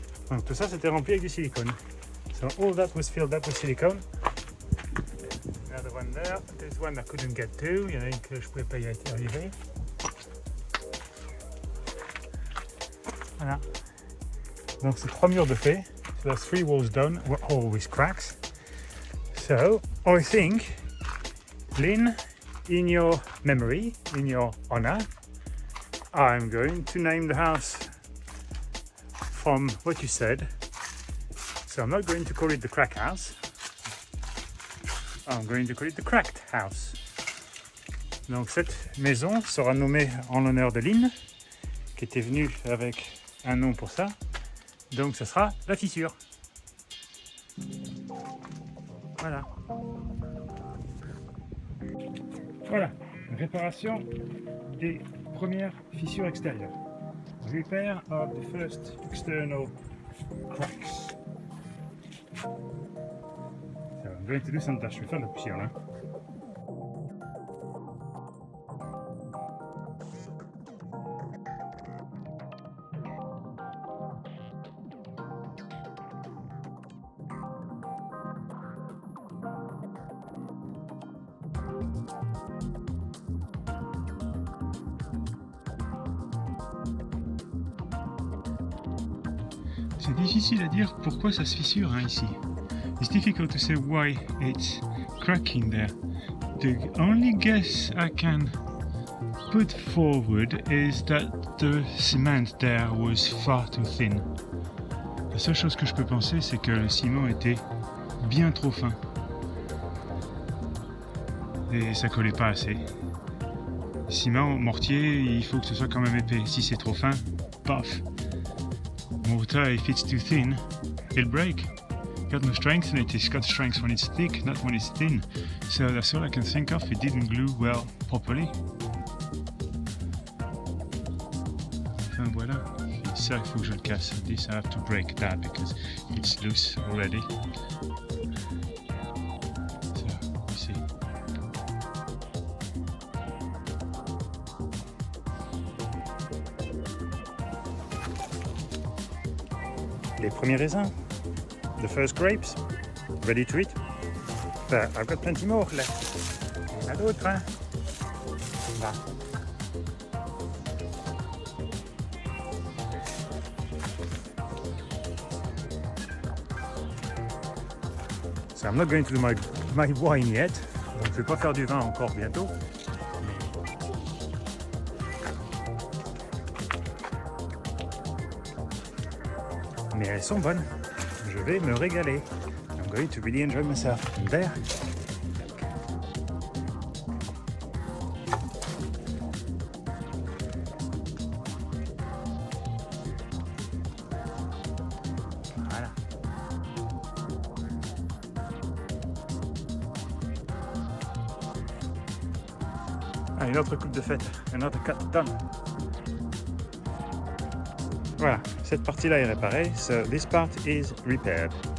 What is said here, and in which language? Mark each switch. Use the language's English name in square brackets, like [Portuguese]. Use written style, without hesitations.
[French] Donc tout ça c'était rempli avec du silicone. [English] So all that was filled up with silicone. Another one there. There's one I couldn't get to. [French] Il y en a une que je pouvais pas y arriver. Voilà. Donc c'est 3 murs de fait. [English] So that's 3 walls done, all with cracks. So I think, Lynn, in your memory, in your honor, I'm going to name the house from what you said. So I'm not going to call it the crack house. I'm going to call it the cracked house. [French] Donc cette maison sera nommée en l'honneur de Lynn, qui était venue avec un nom pour ça. Donc ce sera la fissure. Voilà. Voilà, réparation des premières fissures extérieures. [English] Repair of the first external cracks. So I'm going to do some dash. [French] Je vais faire de la poussière là. C'est difficile à dire pourquoi ça se fissure ici. [English] It's difficult to say why it's cracking there. The only guess I can put forward is that the cement there was far too thin. [French] La seule chose que je peux penser, c'est que le ciment était bien trop fin. Et ça collait pas assez. Ciment, mortier, il faut que ce soit quand même épais. Si c'est trop fin, paf. [English] Mortar, if it's too thin, it'll break. Got no strength in it. It's got strength when it's thick, not when it's thin. So that's all I can think of. It didn't glue well properly. [French] Enfin voilà. Ça, il faut que je le casse. [English] This I have to break that because it's loose already. So, you see. [French] Les premiers raisins, [English] the first grapes, ready to eat. But I've got plenty more left. [French] Il y en a d'autres, hein. Là. [English] So I'm not going to do my wine yet. [French] Donc je vais pas faire du vin encore bientôt. Mais elles sont bonnes. Je vais me régaler. [English] I'm going to really enjoy myself. And there. [French] Voilà. Ah, une autre coupe de fête. [English] Another cut done. [French] Voilà, cette partie-là est réparée. [English] So this part is repaired.